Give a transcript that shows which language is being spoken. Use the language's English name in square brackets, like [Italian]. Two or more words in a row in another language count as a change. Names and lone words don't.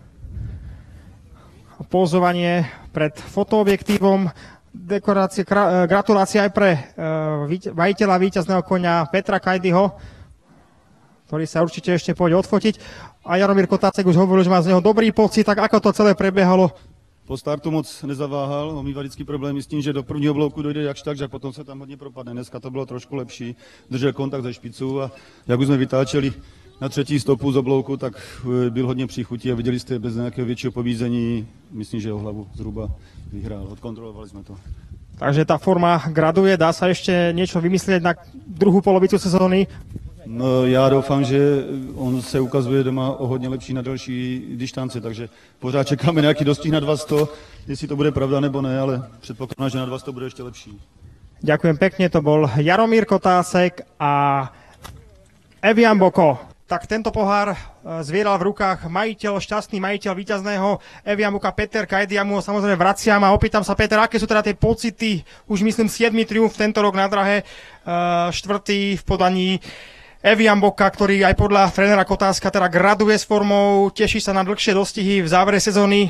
[Slovak] Pózovanie pred fotoobjektívom. Dekorácia, gratulácia aj pre majiteľa víťazného koňa Petra Kajdyho, ktorý sa určite ešte pôjde odfotiť. A Jaromír Kotásek už hovoril, že má z neho dobrý pocit, tak ako to celé prebiehalo? [Czech] Po startu moc nezaváhal, on mýval vždycky problémy s tím, že do prvního bloku dojde jakž tak, že potom se tam hodně propadne. Dneska to bylo trošku lepší, držel kontakt ze špicu a jak už jsme vytáčeli na třetí stopu z oblouku, tak byl hodně příchutí a viděli jste bez nějakého většího pobízení, myslím, že o hlavu zhruba vyhrál, odkontrolovali jsme to. [Slovak] Takže tá forma graduje, dá sa ešte niečo vymyslieť na druhú polovicu sezóny? No, [Czech] já doufám, že on se ukazuje doma o hodně lepší na delší dištance, takže pořád čekáme nějaký dostih na 200, jestli to bude pravda nebo ne, ale předpokládám, že na 200 bude ještě lepší. [Slovak] Ďakujem pekne, to bol Jaromír Kotásek a Evian Boko. Tak tento pohár zvieral v rukách šťastný majiteľ víťazného Evian Boka Peter Kajdy. Ja mu ho samozrejme vraciam a opýtam sa, Peter, aké sú teda tie pocity, už myslím 7. triumf tento rok na drahe, 4. v podaní Evian Boka, ktorý aj podľa trénera Kotáska teda graduje s formou, teší sa na dlhšie dostihy v závere sezóny.